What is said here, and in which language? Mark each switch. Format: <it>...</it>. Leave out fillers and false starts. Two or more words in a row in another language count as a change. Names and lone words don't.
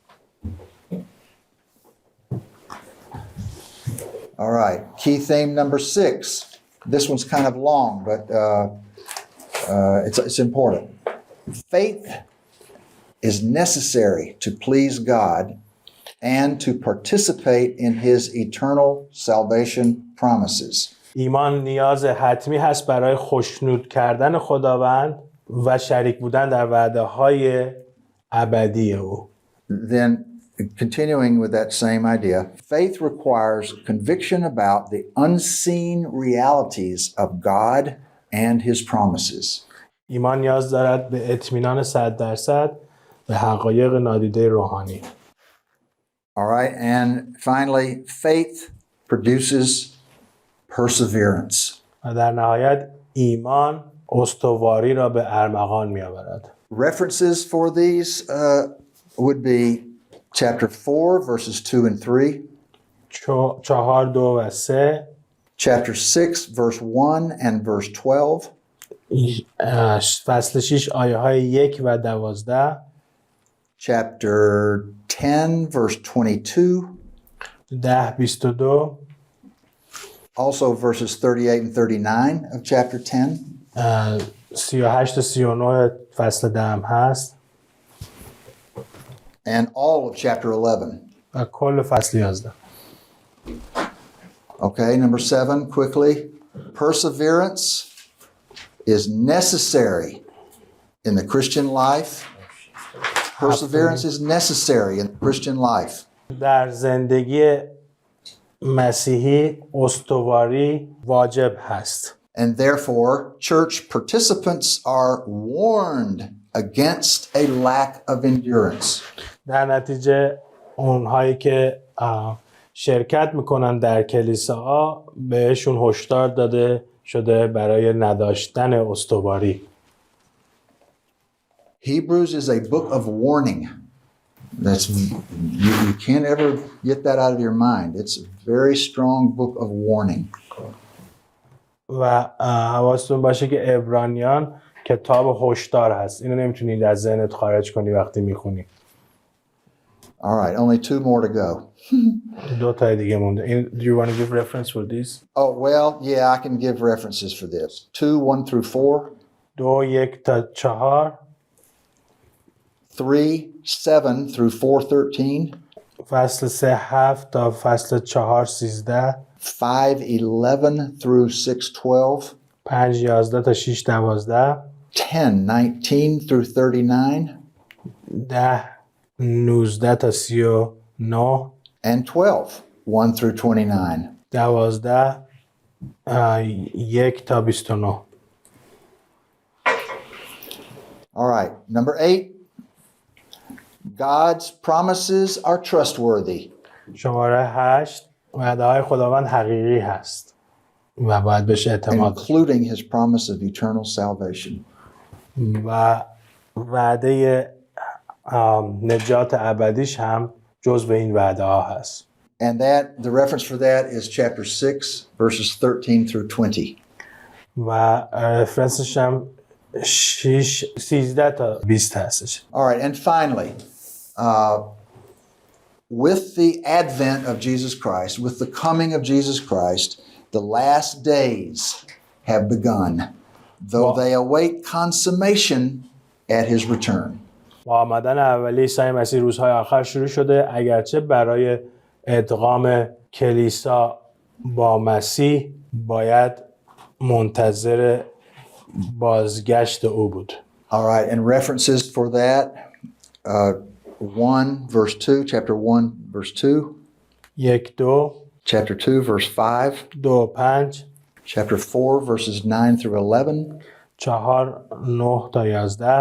<en>All right, key theme number 6. This one's kind of long, but it's important. Faith is necessary to please God and to participate in His eternal salvation promises.</en> <fa>ایمان نیاز حتمی هست برای خوشنود کردن خداوند و شریک بودن در وعده‌های ابدی او.</fa> <en>Then, continuing with that same idea, faith requires conviction about the unseen realities of God and His promises.</en> <fa>ایمان نیاز دارد به اطمینان 100% به حقایق نادیده روحانی.</fa> <en>All right, and finally, faith produces perseverance.</en> <fa>و در نهایت ایمان استواری را به ارمغان می‌آورد.</fa> <en>References for these would be chapter 4, verses 2 and 3.</en> <fa>4 2 و 3.</fa> <en>Chapter 6, verse 1 and verse 12.</en> <fa>فصل 6 آیه‌های 1 و 12.</fa> <en>Chapter 10, verse 22.</en> <fa>10 22.</fa> <en>Also verses 38 and 39 of chapter 10.</en> <fa>38 تا 39 فصل 10 هم هست.</fa> <en>And all of chapter 11.</en> <fa>و کل فصل 11.</fa> <en>Okay, number 7, quickly. Perseverance is necessary in the Christian life. Perseverance is necessary in the Christian life.</en> <fa>در زندگی مسیحی استواری واجب هست.</fa> <en>And therefore, church participants are warned against a lack of endurance.</en> <fa>در نتیجه اونهایی که شرکت میکنن در کلیساها بهشون هشدار داده شده برای نداشتن استواری.</fa> <en>Hebrews is a book of warning. That's you can't ever get that out of your mind. It's a very strong book of warning.</en> <fa>و حواستون باشه که عبرانیان کتاب هشدار هست. اینو نمیتونید از ذهنت خارج کنی وقتی میخونی.</fa> <en>All right, only 2 more to go.</en> <fa>2 تا دیگه مونده.</fa> <en>Do you want to give reference for these? Oh, well, yeah, I can give references for this. 2, 1 through 4.</en> <fa>2 1 تا 4.</fa> <en>3, 7 through 4:13.</en> <fa>فصل 3 7 تا فصل 4 13.</fa> <en>5:11 through 6:12.</en> <fa>5 11 تا 6 12.</fa> <en>10, 19 through 39.</en> <fa>10 19 تا 39.</fa> <en>And 12, 1 through 29.</en> <fa>12 1 تا 29.</fa> <en>All right, number 8. God's promises are trustworthy.</en> <fa>شماره 8 وعده‌های خداوند حقیقی هست و باید بهش اعتماد داشت.</fa> <en>Including his promise of eternal salvation.</en> <fa>و وعده نجات ابدیش هم جزو این وعده ها هست.</fa> <en>And the reference for that is chapter 6, verses 13 through 20.</en> <fa>و رفرنسش هم 13 تا 20 هستش.</fa> <en>All right, and finally, with the advent of Jesus Christ, with the coming of Jesus Christ, the last days have begun, though they await consummation at his return.</en> <fa>با آمدن اولی عیسی مسیح روزهای آخر شروع شده، اگرچه برای ادغام کلیسا با مسیح باید منتظر بازگشت او بود.</fa> <en>All right, and references for that, 1 verse 2, chapter 1 verse 2,</en> <fa>1-2,</fa> <en>chapter 2 verse 5,</en> <fa>2-5,</fa> <en>chapter 4 verses 9 through 11,</en> <fa>4-9 تا 11,</fa>